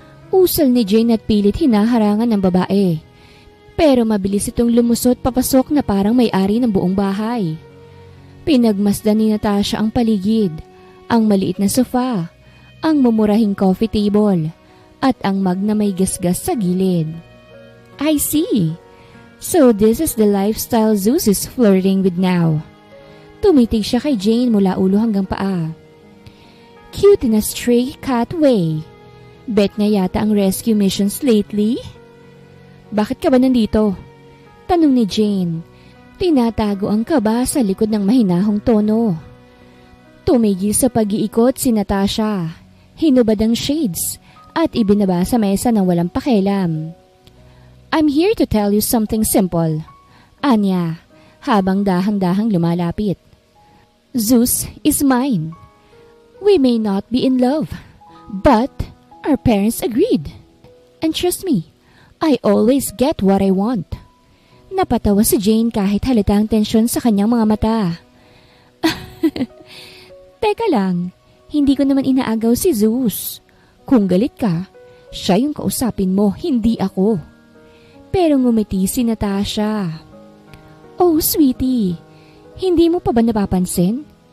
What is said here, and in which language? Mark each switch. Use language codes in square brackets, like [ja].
[tl] Usal ni Jane at pilit hinaharangan ng babae. Pero mabilis itong lumusot papasok na parang may-ari ng buong bahay. Pinagmasdan ni Natasha ang paligid, ang maliit na sofa, ang mumurahing coffee table, at ang mug na may gasgas sa gilid. [en] I see. So this is the lifestyle Zeus is flirting with now. [tl] Tumitig siya kay Jane mula ulo hanggang paa. [en] Cute in a stray cat way. [tl] Bet niya yata ang rescue missions lately? Bakit ka ba nandito? Tanong ni Jane. Tinatago ang kaba sa likod ng mahinahong tono. Tumigil sa pag-iikot si Natasha. Hinubad ang shades at ibinaba sa mesa ng walang pakialam. [en] I'm here to tell you something simple. [tl] Anya, habang dahang-dahang lumalapit. [en] Zeus is mine. We may not be in love, but our parents agreed. And trust me, I always get what I want. [tl] Napatawa si Jane kahit halatang tensyon sa kanyang mga mata. Teka lang, hindi ko naman inaagaw si Zeus. Kung galit ka, siya yung kausapin mo, hindi ako. Pero ngumiti si Natasha. [en] Oh, sweetie, [tl] hindi mo pa ba napapansin?